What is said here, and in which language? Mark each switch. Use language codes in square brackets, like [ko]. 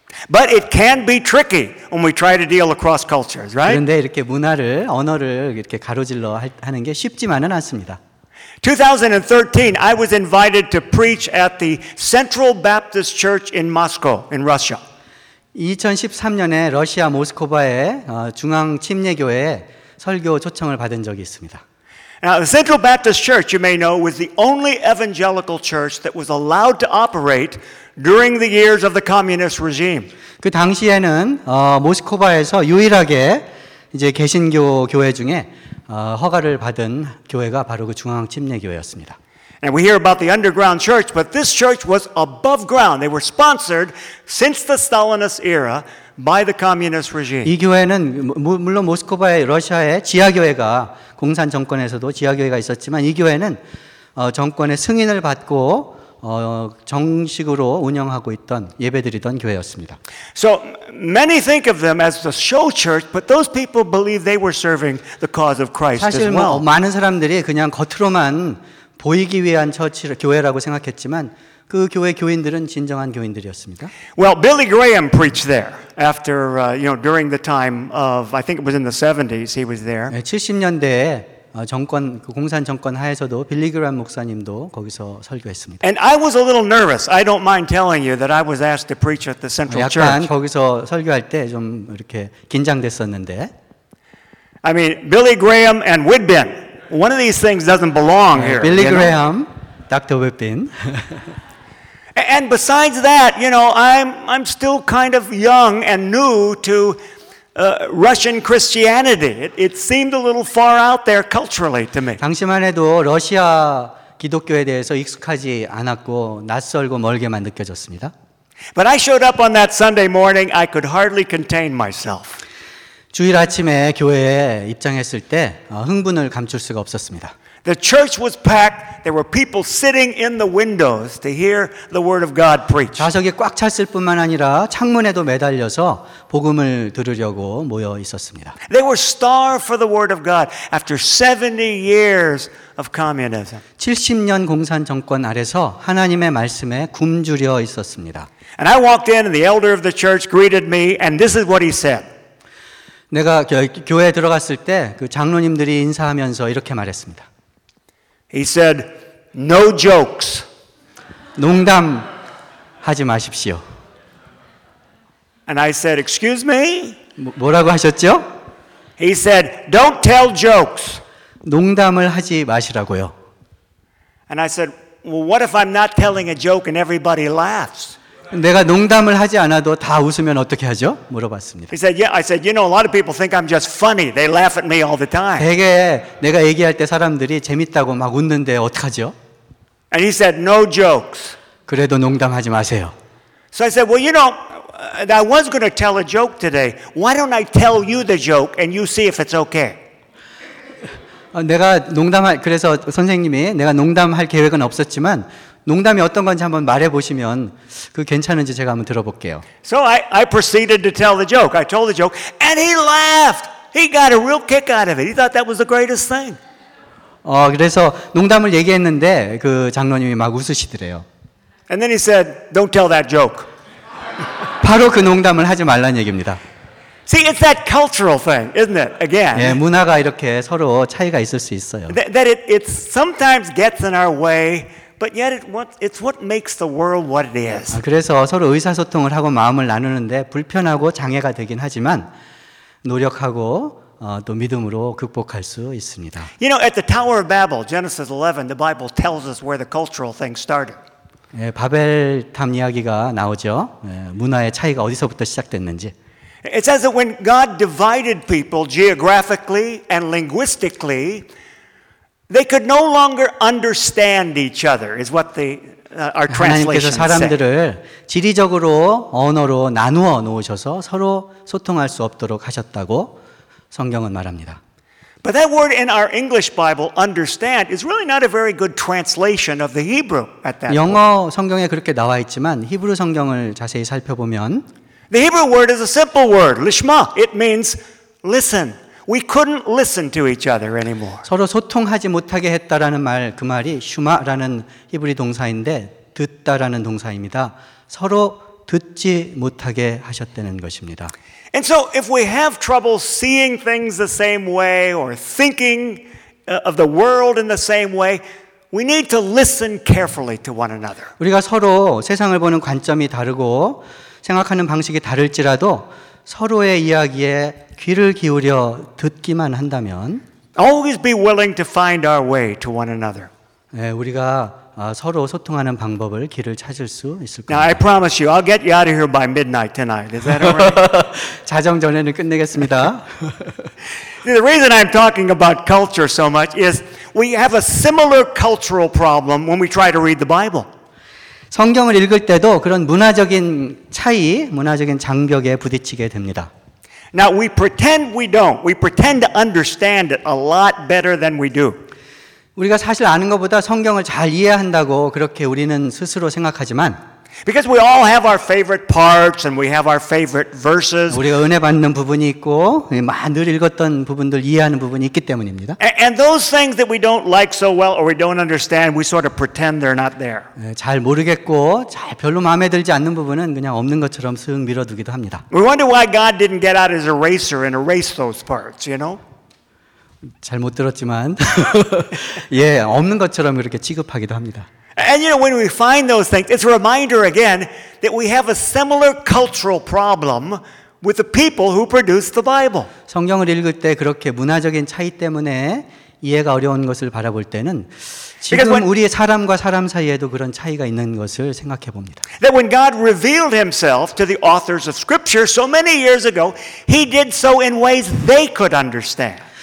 [en] But it can be tricky when we try to deal across cultures, right? [ko] 그런데 이렇게 문화를 언어를 이렇게 가로질러 하는 게 쉽지만은 않습니다. [en] 2013, I was invited to preach at the Central Baptist Church in Moscow, in Russia. [ko] 2013년에 러시아 모스크바의 중앙 침례교회 설교 초청을 받은 적이 있습니다. [en] Now, the Central Baptist Church, you may know, was the only evangelical church that was allowed to operate during the years of the communist regime. [ko] 그 당시에는 모스크바에서 유일하게 이제 개신교 교회 중에 허가를 받은 교회가 바로 그 중앙 침례교회였습니다. [en] And we hear about the underground church, but this church was above ground. They were sponsored since the Stalinist era by the communist regime. [ko] 이 교회는 물론 모스크바의 러시아의 지하 교회가 공산 정권에서도 지하 교회가 있었지만 이 교회는 정권의 승인을 받고 정식으로 운영하고 있던 예배드리던 교회였습니다. [en] So many think of them as the show church, but those people believe they were serving the cause of Christ as well. [ko] 사실 많은 사람들이 그냥 겉으로만 보이기 위한 교회라고 생각했지만 그 교회 교인들은 진정한 교인들이었습니다. [en] Well, Billy Graham preached there after during the time of I think it was in the 70s he was there. [ko] 70년대에 정권 그 공산 정권 하에서도 빌리 그램 목사님도 거기서 설교했습니다. [en] And I was a little nervous. I don't mind telling you that I was asked to preach at the Central Church. [ko] 약간 거기서 설교할 때 좀 이렇게 긴장됐었는데. [en] I mean, Billy Graham and Whitbin. One of these things doesn't belong here. Billy Graham, Dr. Whitbin. And besides that, you know, I'm still kind of young and new to Russian Christianity. It seemed a little far out there culturally to me. [ko] 당시만 해도 러시아 기독교에 대해서 익숙하지 않았고 낯설고 멀게만 느껴졌습니다. [en] But I showed up on that Sunday morning. I could hardly contain myself. [ko] 주일 아침에 교회에 입장했을 때 흥분을 감출 수가 없었습니다. [en] The church was packed. There were people sitting in the windows to hear the word of God preached. [ko] 좌석이 꽉 찼을 뿐만 아니라 창문에도 매달려서 복음을 들으려고 모여 있었습니다. [en] They were starved for the word of God after 70 years of communism. [ko] 70년 공산 정권 아래서 하나님의 말씀에 굶주려 있었습니다. [en] And I walked in, and the elder of the church greeted me, and this is what he said. [ko] 내가 교회에 들어갔을 때 그 장로님들이 인사하면서 이렇게 말했습니다. [en] He said, "No jokes." [ko] 농담 하지 마십시오. [en] And I said, "Excuse me?" [ko] 뭐라고 하셨죠? [en] He said, "Don't tell jokes." [ko] 농담을 하지 마시라고요. [en] And I said, "Well, what if I'm not telling a joke and everybody laughs?" [ko] 내가 농담을 하지 않아도 다 웃으면 어떻게 하죠? 물어봤습니다. [en] He said, "Yeah." I said, "You know, a lot of people think I'm just funny. They laugh at me all the time." [ko] 되게 내가 얘기할 때 사람들이 재밌다고 막 웃는데 어떡하죠? [en] And he said, "No jokes." [ko] 그래도 농담하지 마세요. [en] So I said, "Well, you know, I was going to tell a joke today. Why don't I tell you the joke and you see if it's okay?" [ko] 내가 농담할 그래서 선생님이 내가 농담할 계획은 없었지만. 농담이 어떤 건지 한번 말해 보시면 그 괜찮은지 제가 한번 들어볼게요. [en] So I proceeded to tell the joke. I told the joke, and he laughed. He got a real kick out of it. He thought that was the greatest thing. [ko] 그래서 농담을 얘기했는데 그 장로님이 막 웃으시더래요. [en] And then he said, "Don't tell that joke." [ko] 바로 그 농담을 하지 말란 얘기입니다. [en] See, it's that cultural thing, isn't it? Again. [ko] 예, 문화가 이렇게 서로 차이가 있을 수 있어요. [en] That it sometimes gets in our way. But yet, it's what makes the world what it is. [ko] 그래서 서로 의사소통을 하고 마음을 나누는데 불편하고 장애가 되긴 하지만 노력하고 또 믿음으로 극복할 수 있습니다. [en] You know, at the Tower of Babel, Genesis 11, the Bible tells us where the cultural thing started. [ko] 예, 바벨탑 이야기가 나오죠. 예, 문화의 차이가 어디서부터 시작됐는지. [en] It says that when God divided people geographically and linguistically. They could no longer understand each other. Is what the our translation says. [ko] 하나님께서 사람들을 지리적으로 언어로 나누어 놓으셔서 서로 소통할 수 없도록 하셨다고 성경은 말합니다. [en] But that word in our English Bible, understand, is really not a very good translation of the Hebrew at that. [ko] 영어 성경에 그렇게 나와 있지만 히브리 성경을 자세히 살펴보면 [en] the Hebrew word is a simple word, lishma. It means listen. We couldn't listen to each other anymore. [ko] 서로 소통하지 못하게 했다라는 말, 그 말이 슈마라는 히브리 동사인데 듣다라는 동사입니다. 서로 듣지 못하게 하셨다는 것입니다. [en] And so if we have trouble seeing things the same way or thinking of the world in the same way, we need to listen carefully to one another. [ko] 우리가 서로 세상을 보는 관점이 다르고 생각하는 방식이 다를지라도 서로의 이야기에 귀를 기울여 듣기만 한다면 [en] always be willing to find our way to one another. [ko] 네, 우리가 서로 소통하는 방법을 길을 찾을 수 있을 겁니다. [en] Now I promise you, I'll get you out of here by midnight tonight. Is that alright? [ko] 자정 전에는 끝내겠습니다. [en] The reason I'm talking about culture so much is we have a similar cultural problem when we try to read the Bible. [ko] 성경을 읽을 때도 그런 문화적인 차이, 문화적인 장벽에 부딪히게 됩니다. [en] Now we pretend we don't. We pretend to understand it a lot better than we do. [ko] 우리가 사실 아는 것보다 성경을 잘 이해한다고 그렇게 우리는 스스로 생각하지만 [en] Because we all have our favorite parts and we have our favorite verses. [ko] 우리가 은혜 받는 부분이 있고 늘 읽었던 부분들 이해하는 부분이 있기 때문입니다. [en] And those things that we don't like so well or we don't understand, we sort of pretend they're not there. [ko] 잘 모르겠고 잘 별로 마음에 들지 않는 부분은 그냥 없는 것처럼 슥 밀어두기도 합니다. [en] We wonder why God didn't get out his eraser and erase those parts, you know? [ko] 잘 못 들었지만 예, 없는 것처럼 이렇게 취급하기도 합니다. [en] And you know, when we find those things, it's a reminder again that we have a similar cultural problem with the people who produce the Bible. [ko] 성경을 읽을 때 그렇게 문화적인 차이 때문에 이해가 어려운 것을 바라볼 때는 지금 우리의 사람과 사람 사이에도 그런 차이가 있는 것을 생각해 봅니다. [en] That when God revealed himself to the authors of scripture so many years ago, he did so in ways they could understand.